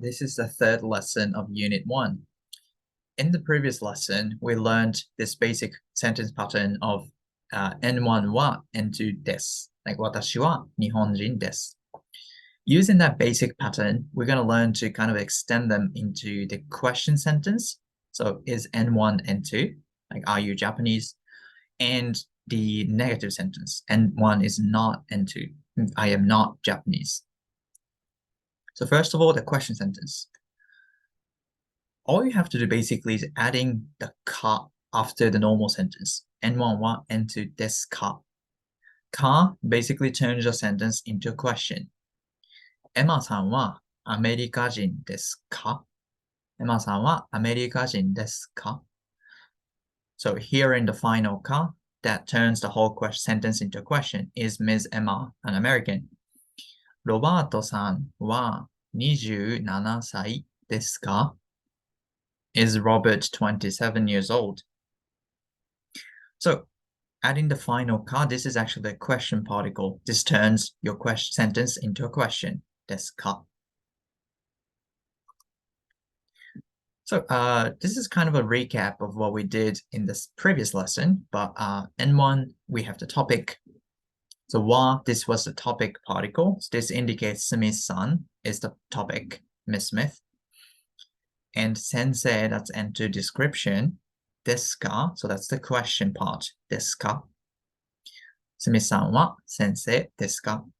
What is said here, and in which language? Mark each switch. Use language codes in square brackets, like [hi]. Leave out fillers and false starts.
[en] This is the third lesson of Unit 1. In the previous lesson, we learned this basic sentence pattern of N1 wa N2 desu. [ja] Like, 私は日本人です. [en] Using that basic pattern, we're going to learn to kind of extend them into the question sentence. So, is N1 N2? Like, are you Japanese? And the negative sentence, N1 is not N2. I am not Japanese. So first of all, the question sentence. All you have to do basically is adding the ka after the normal sentence. N1 wa N2 desu ka. Ka basically turns your sentence into a question. [ja] Emma さんはアメリカ人ですか?Emma さんはアメリカ人ですか? [en] So here in the final ka, that turns the whole sentence into a question. Is Ms. Emma an American? [ja] ロバートさんは27歳ですか? [en] Is Robert 27 years old? So adding the final ka, this is actually a question particle. This turns your question sentence into a question. [ja] ですか? [en] So this is kind of a recap of what we did in this previous lesson, but N1, we have the topic. So wa, this was the topic particle. So this indicates Smith-san is the topic, Miss Smith. And sensei, that's N2 description. [ja] ですか? [en] So that's the question part. [ja] ですか? すみさんは先生ですか?